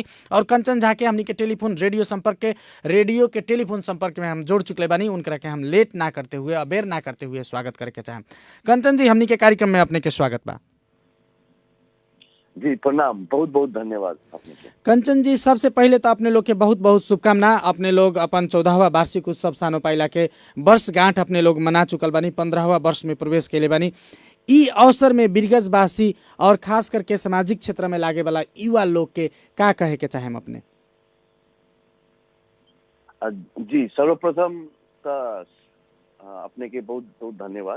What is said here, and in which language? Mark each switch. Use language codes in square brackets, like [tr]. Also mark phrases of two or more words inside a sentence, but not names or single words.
[bho] और कंचन झा के हमनी के रेडियो के टेलीफोन संपर्क में हम जोड़ चुकले बानी। उनकरा के हम लेट ना करते हुए, अबेर ना करते हुए स्वागत करे के चाहें। कंचन जी, हमनी के कार्यक्रम में अपने के स्वागत बा। जी प्रणाम, बहुत बहुत धन्यवाद अपने के। कंचन जी, सबसे पहले तो अपने लोग के बहुत बहुत शुभकामना। अपने लोग अपन 14वां वार्षिक उत्सव सानो पाइला के वर्षगांठ अपने लोग मना चुकल बानी, 15वां वर्ष में प्रवेश कैले बानी। ई अवसर में बिरगजवासी और खास करके सामाजिक क्षेत्र में लागे वाला युवा लोग के का कहे के चाहे अपने? जी सर्वप्रथम त अपने के बहुत बहुत धन्यवाद।